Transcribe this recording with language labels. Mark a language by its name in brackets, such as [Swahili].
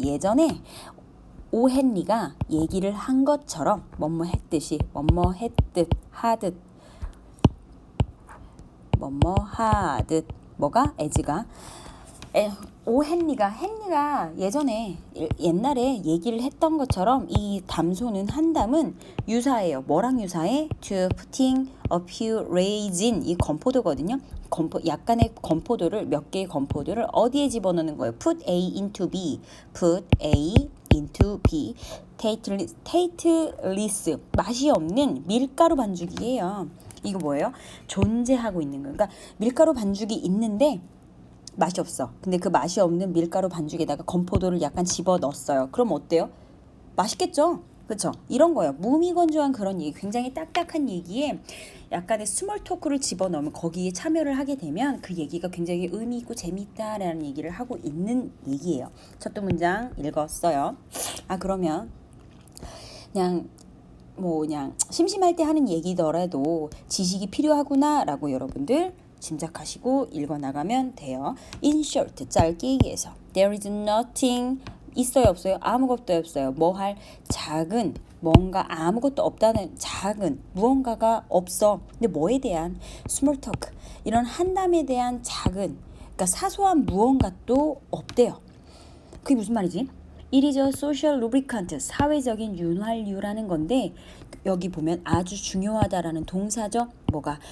[Korean] 예전에 오 헨리가 얘기를 한 것처럼 뭐뭐 했듯이 뭐뭐 했듯 하듯 뭐뭐 하듯 뭐가 as가 오 헨리가 예전에 옛날에 얘기를 했던 것처럼 이 담소는 한담은 유사해요. 뭐랑 유사해? [English] to putting a few rays in [Korean] 이 건포도거든요. 약간의 건포도를 몇 개의 건포도를 어디에 집어넣는 거예요? [English] put A into B, put A into B. [Korean] tasteless 맛이 없는 밀가루 반죽이에요. 이거 뭐예요? 존재하고 있는 거예요. 그러니까 밀가루 반죽이 있는데 맛이 없어. 근데 그 맛이 없는 밀가루 반죽에다가 건포도를 약간 집어 넣었어요. 그럼 어때요? 맛있겠죠? 그쵸? 이런 거예요. 무미건조한 그런 얘기, 굉장히 딱딱한 얘기에 약간의 스몰 토크를 집어 넣으면 거기에 참여를 하게 되면 그 얘기가 굉장히 의미 있고 재밌다라는 얘기를 하고 있는 얘기예요. 첫 두 문장 읽었어요. 그러면 그냥 심심할 때 하는 얘기더라도 지식이 필요하구나라고 여러분들 짐작하시고 읽어나가면 돼요. [English] In short, [Korean] 짧게 얘기해서 [English] There is nothing, [Korean] 있어요 없어요? 아무것도 없어요. 뭐 할? 작은, 뭔가 아무것도 없다는 작은 무언가가 없어. 근데 뭐에 대한? Small talk, 이런 한담에 대한 작은, 그러니까 사소한 무언가도 없대요. 그게 무슨 말이지? [English] It is a social lubricant, [Korean] 사회적인 윤활유라는 건데 여기 보면 아주 중요하다라는 동사죠. 뭐가?